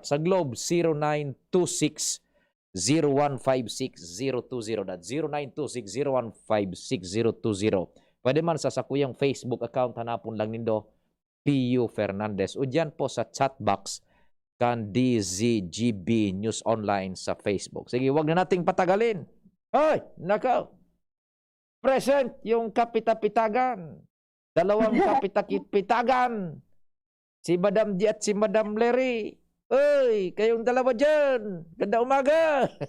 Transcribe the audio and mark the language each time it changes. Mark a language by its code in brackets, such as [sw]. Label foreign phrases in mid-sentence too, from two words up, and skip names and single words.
[tl] Sa Globe, 0926-0156-020. [en] That's 0926-0156-020. [bik] Pwede man sa sakuyang Facebook account, hanapon lang nindo, Pio Fernandez. O dyan po sa [en] chat box [bik] kan DZGB News Online sa Facebook. [tl] Sige, wag na nating patagalin. Hoy, nakaw! Present yung kapitapitagan. Dalawang kapitapitagan. Si Madam G at si Madam Larry. Uy, kayong dalawa dyan. Ganda umaga.